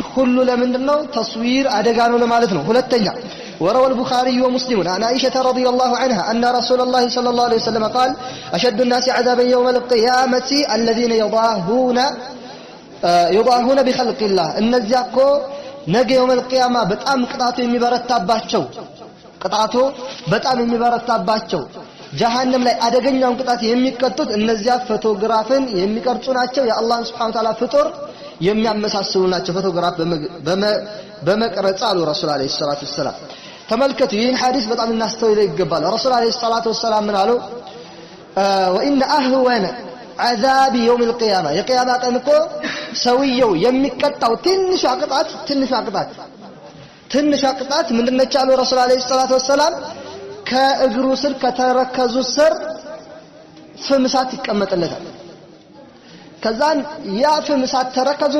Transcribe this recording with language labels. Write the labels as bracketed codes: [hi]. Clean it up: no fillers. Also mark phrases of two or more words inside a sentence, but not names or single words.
[am] ሁሉ ለምንድነው ተስዊር አደጋ ነው ለማለት ነው ሁለተኛ [ar] وروى البخاري ومسلم عن عائشة رضي الله عنها أن رسول الله صلى الله عليه وسلم قال أشد الناس عذابا يوم القيامة الذين يضاهون بخلق الله [am] እነዚያ እኮ ነገ [ar] يوم القيامة [am] በጣም ቅጣቱ የሚበረታባቸው ቅጣቱ በጣም የሚበረታባቸው ጀሃነም ላይ አደገኛውን ቅጣት የሚቀጡት እነዚያ ፎቶግራፍን የሚቀርጹ ናቸው የአላህ [ar] سبحانه وتعالى [am] ፍጡር የሚያመሳስሉ ናቸው ፎቶግራፍ በመቅረጽ አሉ ረሱል [ar] عليه الصلاة والسلام [am] ተመልከቱ ይህን ሐዲስ በጣም እናስተውለው ይገባል ረሱል [ar] عليه الصلاة والسلام [am] ምን አሉ [ar] وان اهون عذاب يوم القيامه [am] የቂያማ ቀን እኮ ሰውየው የሚቀጣው ትንሿ ቅጣት ምንድነች አሉ ረሱል [ar] عليه الصلاة والسلام [am] ከእግሩ ስር ከተረከዙ ስር ፍምሳት ይቀመጥለታል ከዛን ያ ፍምሳት ተረከዙን